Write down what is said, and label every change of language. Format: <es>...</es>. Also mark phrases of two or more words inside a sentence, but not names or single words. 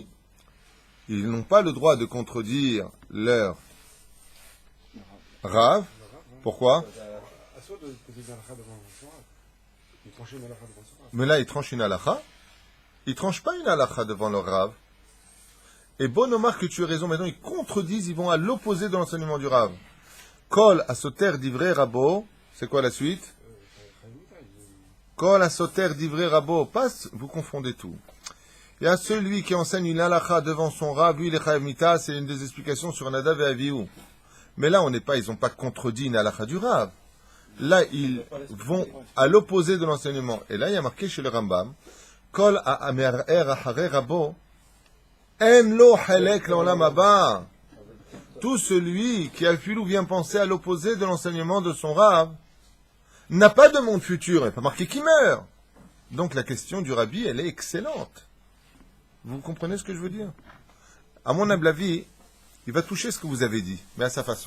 <fr>Ils n'ont pas le droit de contredire leur Rav. Pourquoi? Mais là, ils tranchent une halakha. Ils tranchent pas une halakha devant leur Rav. Et bon, Omar, que tu as raison, maintenant, ils contredisent, ils vont à l'opposé de l'enseignement du Rav.</fr> <he>כל הסותר דברי רבו.</he> <fr>C'est quoi la suite?</fr> <he>כל הסותר דברי רבו.</he> <fr>Passe, vous confondez tout. Il y a celui qui enseigne une halakha devant son Rav, lui, il est chayav mita, c'est une des explications sur Nadav et Avihu. Mais là, ils n'ont pas contredit une halakha du Rav. Là, ils vont à l'opposé de l'enseignement. Et là, il y a marqué chez le Rambam,</fr> <he>כל המהרהר אחרי רבו, אין לו חלק לעולם הבא.</he> <fr>Tout celui qui al-filou vient penser à l'opposé de l'enseignement de son Rav, n'a pas de monde futur, il n'est pas marqué qui meurt. Donc la question du Rabbi, elle est excellente. Vous comprenez ce que je veux dire? À mon humble avis, il va toucher ce que vous avez dit, mais à sa façon.</fr>